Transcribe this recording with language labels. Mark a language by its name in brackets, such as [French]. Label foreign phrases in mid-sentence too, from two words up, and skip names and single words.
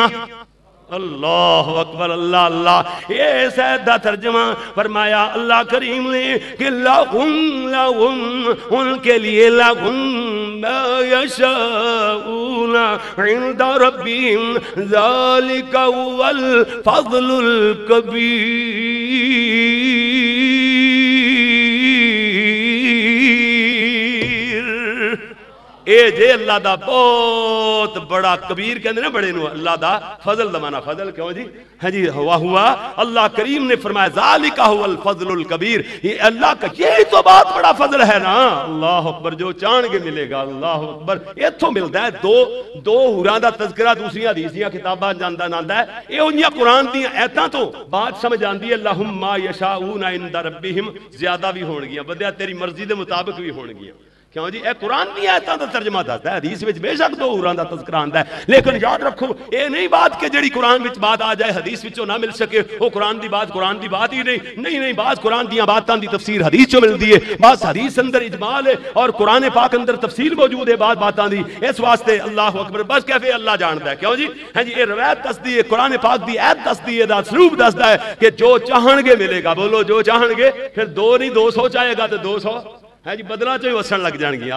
[Arabic] اللہ اکبر اللہ اللہ۔ [Urdu] یہ سید دا ترجمہ فرمایا اللہ کریم نے کہ لَهُمْ ان کے لیے [Arabic] لَهُمْ مَا يَشَاءُونَ عِنْدَ رَبِّهِمْ ذَلِكَ هُوَ الْفَضْلُ الْكَبِيرُ۔ [Punjabi] اے جے اللہ دا بہت بڑا کبیر کہندے نا بڑے نو، اللہ دا فضل دا معنی فضل کیوں جی؟ [Urdu] ہاں جی ہوا اللہ کریم نے فرمایا [Arabic] ذالک هو الفضل الکبیر، [Urdu] یہ اللہ کا یہی تو بہت بڑا فضل ہے نا۔ [Arabic] اللہ اکبر، [Punjabi] جو چاہن گے ملے گا، [Arabic] اللہ اکبر۔ [Punjabi] ایتھوں ملدا ہے دو حوراں دا تذکرہ دوسری حدیث دیاں کتاباں جاندا ناندا ہے، اے اونیاں قرآن دیاں ایتاں تو بات سمجھ آندی ہے [Arabic] لہم ما یشاؤون عند ربہم، [Punjabi] زیادہ بھی ہون گیاں بدیا تیری مرضی دے مطابق بھی ہون گیاں، کیوں جی اے قرآن دی آیتاں دا ترجمہ دسدا ہے، حدیث وچ بے شک دو حوراں دا تذکرہ آندا ہے، لیکن یاد رکھو اے نہیں بات کہ جڑی قرآن وچ بات آ جائے حدیث وچوں نہ مل سکے، او قرآن دی بات ہی نہیں بعض قرآن دیاں باتاں دی تفسیر حدیث چوں ملدی ہے، بعض حدیث اندر اجمال ہے اور قرآن پاک اندر تفصیل موجود ہے بعض باتاں دی، اس واسطے [Arabic] اللہ اکبر [Punjabi] بس کیفے اللہ جاندا ہے، کیوں جی ہاں جی اے روایت دسدی ہے، قرآن پاک دی ایت دسدی ہے، دا اسلوب دسدا ہے کہ جو چاہن گے ملے گا، بولو جو چاہن گے، پھر 2 نہیں 200 چاہے گا تو 200 ہے جی بدلہ چوئی وسن لگ جان گی۔